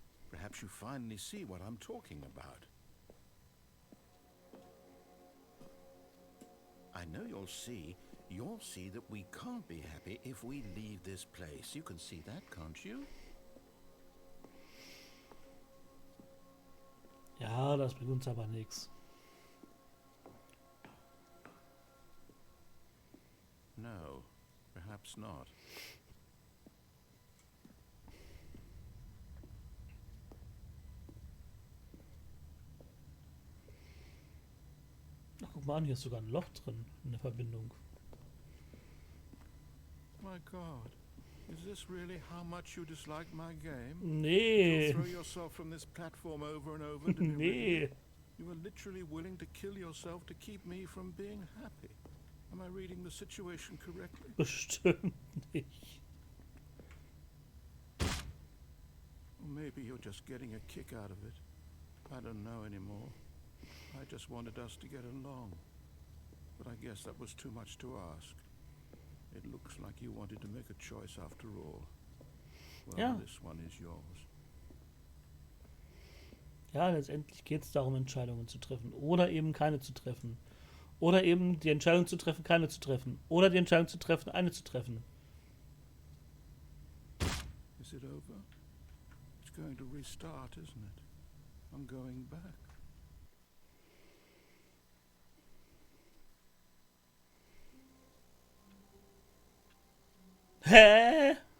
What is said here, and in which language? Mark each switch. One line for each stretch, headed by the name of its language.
English: Perhaps you finally see what I'm talking about. I know you'll see that we can't be happy if we leave this place. You can see that, can't you?
German: Ja, das bringt uns aber nichts.
English: No, perhaps not.
German: Ach, guck mal an, hier ist sogar ein Loch drin in der Verbindung.
English: My God, is this really how much you dislike my game?
German: Nee.
English: You'll throw yourself from this platform over and over? Did you
German: Nee.
English: really? You were literally willing to kill yourself to keep me from being happy. Am I reading the situation correctly?
German: Bestimmt nicht.
English: Or maybe you're just getting a kick out of it. I don't know anymore. I just wanted us to get along. But I guess that was too much to ask. It looks like you wanted to make a choice after all. Well,
German: Ja.
English: this one is yours.
German: Ja, letztendlich geht es darum, Entscheidungen zu treffen. Oder eben keine zu treffen. Oder eben die Entscheidung zu treffen, keine zu treffen. Oder die Entscheidung zu treffen, eine zu treffen.
English: Is it over? It's going to restart, isn't it? I'm going back. Hä?